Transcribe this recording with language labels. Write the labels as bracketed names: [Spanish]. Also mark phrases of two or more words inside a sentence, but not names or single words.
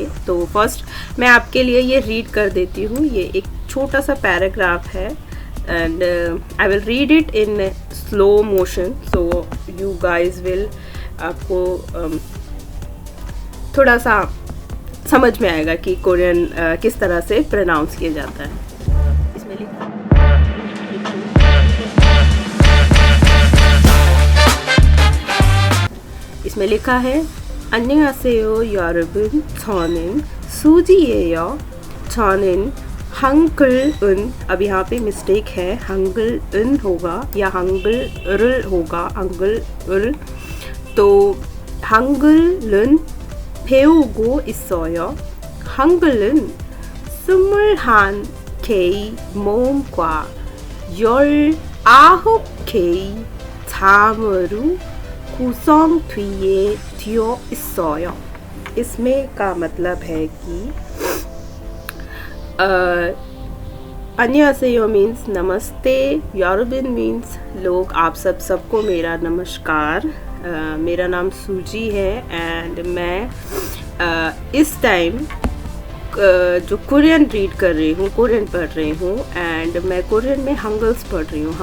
[Hindi] तो फर्स्ट मैं आपके लिए ये रीड कर देती हूँ, ये एक छोटा सा पैराग्राफ है [English] and I will read it in slow motion so you guys will, [Hindi] आपको थोड़ा सा समझ में आएगा कि कोरियन किस तरह से प्रोनाउंस किया जाता है। इसमें लिखा है [Korean] 안녕하세요 여러분, 저는 수지예요. 저는 हंगल-은, [Hindi] अब यहाँ पे मिस्टेक है, हंगल-은 होगा या हंगल-을 होगा, हंगल-을। [Korean] तो हंगल-은 배우고 있어요. 한글은 21개의 모음과 19개의 자음으로 구성되어 있어요। [Hindi] इसमें का मतलब है कि 안녕하세요 मीन्स नमस्ते, यॉरबिन मीन्स लोग, आप सबको मेरा नमस्कार। मेरा नाम सूजी है एंड मैं इस टाइम जो कोरियन रीड कर रही हूँ, कोरियन पढ़ रही हूँ एंड मैं कोरियन में हंगल्स पढ़ रही हूँ।